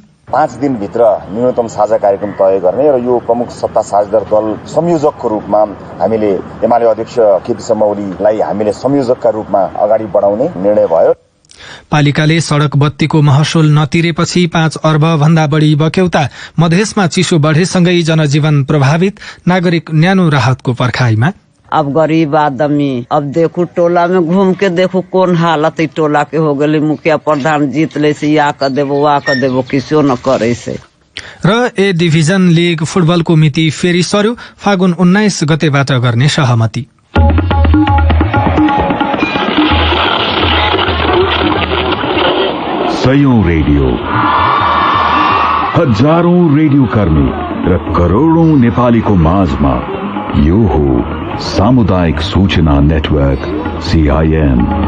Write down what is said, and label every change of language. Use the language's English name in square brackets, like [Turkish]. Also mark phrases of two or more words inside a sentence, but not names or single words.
[Nepali] 5 दिनभित्र न्यूनतम साझा कार्यक्रम तय गर्ने र यो प्रमुख सत्ता साझेदार दल संयोजकको रूपमा हामीले एमाले अध्यक्ष केपी शर्मा ओलीलाई हामीले संयोजकका रूपमा अगाडि बढाउने निर्णय भयो। पालिकाले सड़क बत्तीको महसुल नतिरेपछि 5 अर्ब भन्दा बढ़ी बक्यौता। मधेसमा चिसो बढ़ेसँगै जनजीवन प्रभावित। नागरिक न्यानो राहतको पर्खाईमा। [Maithili] अब गरीब आदमी अब देखू टोला में घूम के देखू कौन हालत टोला के हो गई। मुखिया प्रधान जीत ले से या कर देबो वा कर देबो किसो न करे से। [Nepali] र ए डिभिजन लीग फुटबलको मिति फेरि सर्यो। फागुन 19 गतेबाट गर्ने सहमति। सयौं रेडियो, हजारौं रेडियो कर्मी र करोड़ौं नेपालीको माझमा यो हो सामुदायिक सूचना नेटवर्क CIN।